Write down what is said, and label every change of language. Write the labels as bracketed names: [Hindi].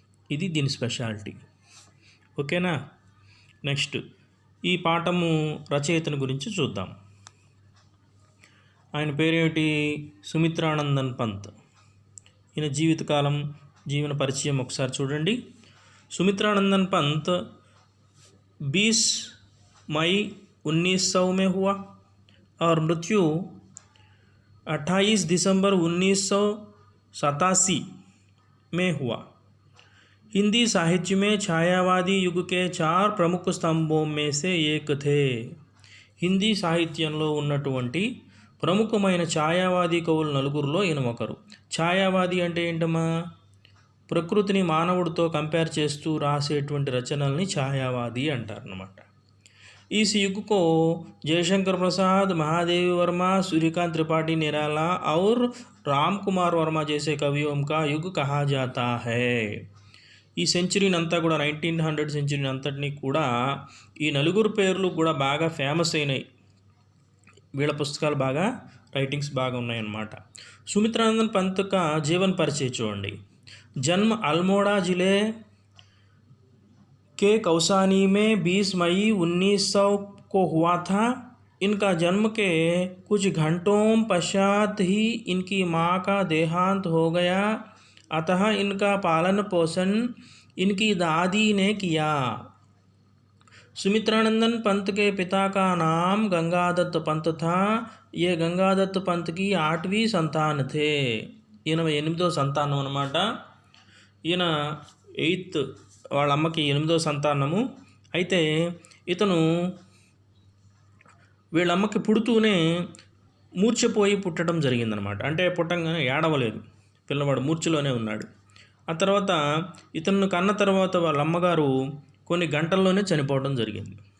[Telugu] ఇది దీని స్పెషాలిటీ. ఓకేనా? నెక్స్ట్ ఈ పాఠము రచయితను గురించి చూద్దాం. ఆయన పేరేమిటి? సుమిత్రానందన్ పంత్. ఈయన జీవితకాలం, జీవన పరిచయం ఒకసారి చూడండి. [Hindi] सुमित्रानंदन पंत 20 मई 1900 में हुआ और मृत्यु 28 दिसंबर 1987 में हुआ. हिंदी साहित्य में छायावादी युग के 4 प्रमुख स्तंभों में से एक थे. [Telugu] హిందీ సాహిత్యంలో ఉన్నటువంటి ప్రముఖమైన ఛాయావాది కవులు నలుగురిలో ఈయన ఒకరు. ఛాయావాది అంటే ఏంటమ్మా? ప్రకృతిని మానవుడితో కంపేర్ చేస్తూ రాసేటువంటి రచనల్ని ఛాయావాది అంటారనమాట. [Hindi] इस युग को जयशंकर प्रसाद, महादेवी वर्मा, सूर्यकांत त्रिपाठी निराला और राम कुमार वर्मा जैसे कवियों का युग कहा जाता है. [Telugu] ఈ సెంచరీని అంతా కూడా 1900 సెంచరీని అంతటినీ కూడా ఈ నలుగురు పేర్లు కూడా బాగా ఫేమస్ అయినాయి. వీళ్ళ పుస్తకాలు బాగా, రైటింగ్స్ బాగా ఉన్నాయన్నమాట. సుమిత్రానందన్ పంత్ [Hindi] का जीवन परिचय [Telugu] చూడండి. [Hindi] जन्म अल्मोड़ा जिले के कौसानी में 20 मई 1900 को हुआ था. इनका जन्म के कुछ घंटों पश्चात ही इनकी माँ का देहांत हो गया. अतः इनका पालन पोषण इनकी दादी ने किया. सुमित्रानंदन पंत के पिता का नाम गंगादत्त पंत था. ये गंगादत्त पंत की 8वीं संतान थे. [Telugu] ఈయన 8వ సంతానం అన్నమాట. ఈయన 8th, వాళ్ళ అమ్మకి 8వ సంతానము. అయితే ఇతను వీళ్ళమ్మకి పుడుతూనే మూర్ఛపోయి పుట్టడం జరిగిందనమాట. అంటే పుట్టంగానే ఏడవలేదు, పిల్లవాడు మూర్ఛలోనే ఉన్నాడు. ఆ తర్వాత ఇతను కన్న తర్వాత వాళ్ళ అమ్మగారు కొన్ని గంటల్లోనే చనిపోవడం జరిగింది.